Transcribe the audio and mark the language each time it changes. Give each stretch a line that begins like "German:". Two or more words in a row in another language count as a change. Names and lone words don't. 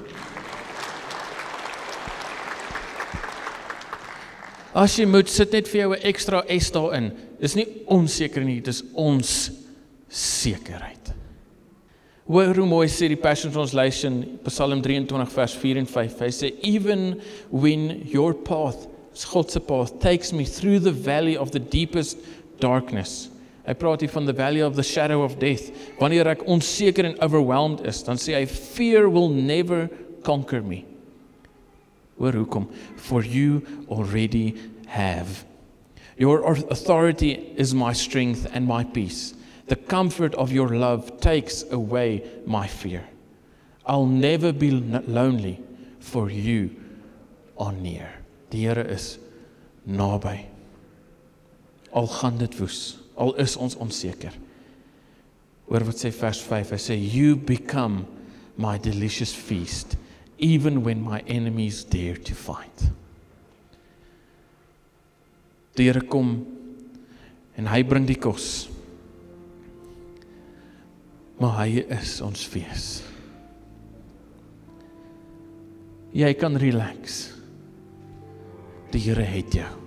Afrikaans: As jy moet, sit net vir jou 'n ekstra S daarin. Dis nie onseker nie, dis ons sekerheid. Hoor hoe mooi sê die Passion Translation, Psalm 23 vers 4 en 5. Hy sê,
English: even when your path, Godse path, takes me through the valley of the deepest darkness.
Afrikaans: Hy praat hier van
English: the valley of the shadow of death.
Afrikaans: Wanneer ek onseker en overwhelmed is, dan sê hy,
English: fear will never conquer me.
Afrikaans: Hoor hoekom?
English: For you already have. Your authority is my strength and my peace. The comfort of your love takes away my fear. I'll never be lonely, for you are near.
Afrikaans: Die Here is naby. Al gaan dit woes, al is ons onseker. Hoor wat sê vers 5, hy sê,
English: you become my delicious feast, even when my enemies dare to fight.
Afrikaans: Die Here kom, en hy bring die kos, maar hy is ons fees. Jy kan relax. Die Here het jou.